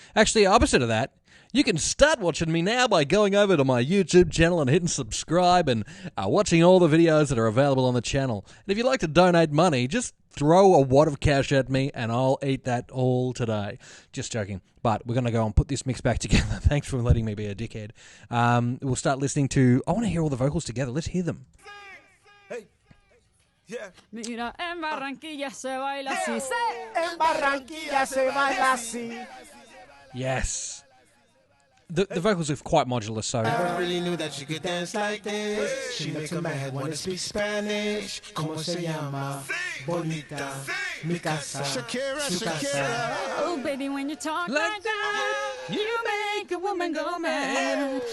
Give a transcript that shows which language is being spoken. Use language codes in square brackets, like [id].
[en] Actually, opposite of that, you can start watching me now by going over to my YouTube channel and hitting subscribe and watching all the videos that are available on the channel. And if you'd like to donate money, just throw a wad of cash at me and I'll eat that all today. Just joking. But we're going to go and put this mix back together. Thanks for letting me be a dickhead. We'll start listening to... I want to hear all the vocals together. Let's hear them. Yeah. [es] Mira, en Barranquilla se baila así. En Barranquilla se baila así. [en] Yes. The vocals are quite modular, so... Never really knew that she could dance like this. She makes a man wanna speak Spanish. [es] Como se llama? Bonita. Mi casa. [en] Shakira. Oh, baby, when you talk like that, you make a woman go mad.